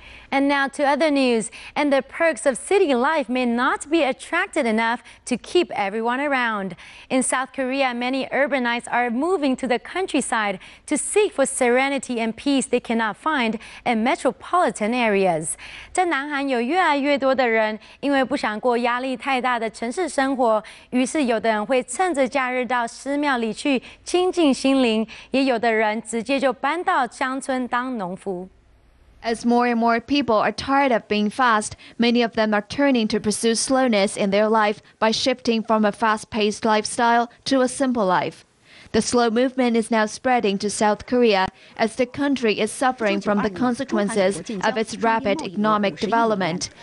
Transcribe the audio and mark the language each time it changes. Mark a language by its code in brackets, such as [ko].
[en] And now to other news. And the perks of city life may not be attractive enough to keep everyone around. In South Korea, many urbanites are moving to the countryside to seek for serenity and peace they cannot find in metropolitan areas. [zh] 在南韩有越来越多的人因为不想过压力太大的城市生活，于是有的人会趁着假日到寺庙里去亲近心灵，也有的人直接就搬到乡村当农夫。 [en] As more and more people are tired of being fast, many of them are turning to pursue slowness in their life by shifting from a fast-paced lifestyle to a simple life. The slow movement is now spreading to South Korea as the country is suffering from the consequences of its rapid economic development.